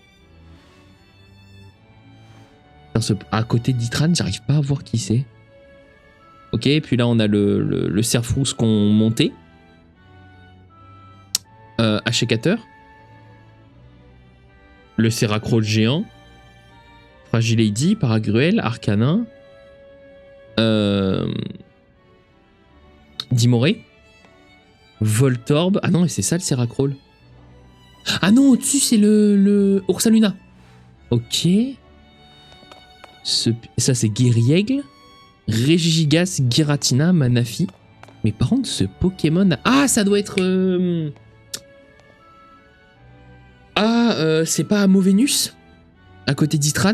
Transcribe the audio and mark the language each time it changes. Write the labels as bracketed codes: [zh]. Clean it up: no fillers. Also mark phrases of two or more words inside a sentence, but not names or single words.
[fr] À côté d'Itran, j'arrive pas à voir qui c'est. Ok, puis là, on a le Serfrousse qu'on montait. Hachicateur. Le Seracrol géant. Fragilady, Paragruel, Arcanin. Dimoré. Voltorb. Ah non, c'est ça le Seracrol. Ah non, au-dessus, c'est le Ursaluna. Ok. Ça, c'est Guériaigle. Régigigas, Giratina, Manafi. Mais par contre, ce Pokémon... Ah, ça doit être... c'est pas Amovenus à côté d'Itran?